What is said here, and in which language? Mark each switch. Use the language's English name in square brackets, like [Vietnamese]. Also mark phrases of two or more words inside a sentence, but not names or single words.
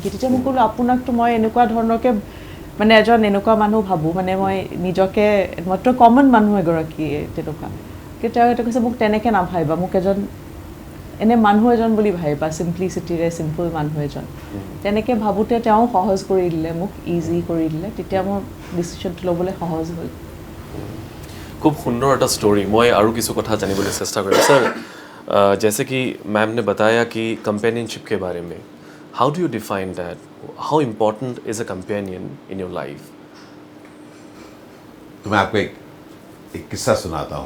[Assamese] তেতিয়া মই ক'লোঁ আপোনাকতো মই এনেকুৱা ধৰণৰকৈ মানে এজন এনেকুৱা মানুহ ভাবোঁ, মানে মই নিজকে মইতো কমন মানুহ এগৰাকী তেনেকুৱা। কিন্তু তেওঁ এটা কৈছে মোক তেনেকৈ নাভাবিবা, মোক এজন এনে মানুহ এজন বুলি ভাবিবা, চিম্প্লিচিটিৰে চিম্পল মানুহ এজন। তেনেকৈ ভাবোঁতে তেওঁ সহজ কৰি দিলে, মোক ইজি কৰি দিলে, তেতিয়া মোৰ ডিচিশ্যনটো ল'বলৈ সহজ হ'ল। [Hindi] खूब सुंदर एक स्टोरी। मैं और किसी कथा जानने चेष्टा करूँ सर। जैसे कि मैम ने बताया कि कंपेनियनशिप के बारे में, [English] how do you define that? how important is a companion in your life? [Hindi] तो मैं आपको एक किस्सा सुनाता हूँ।